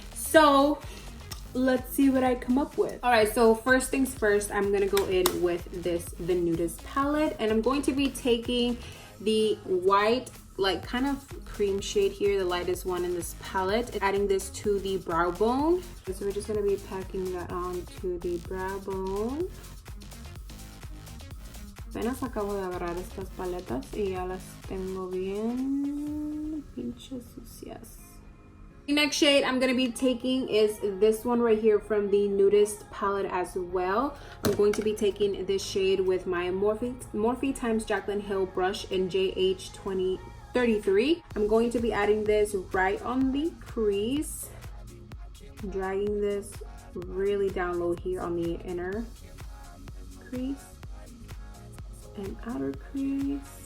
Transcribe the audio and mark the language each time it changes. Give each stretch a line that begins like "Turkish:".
English: So let's see what I come up with. All right, so first things first, I'm gonna go in with the Nudist palette, and I'm going to be taking the white, like kind of cream shade here, the lightest one in this palette, and adding this to the brow bone. So we're just gonna be packing that on to the brow bone.
Spanish: Apenas acabo de agarrar estas paletas y ya las tengo bien pinches sucias.
English: The next shade I'm going to be taking is this one right here from the Nudist palette as well. I'm going to be taking this shade with my Morphe times Jaclyn Hill brush in JH2033. I'm going to be adding this right on the crease, dragging this really down low here on the inner crease and outer crease.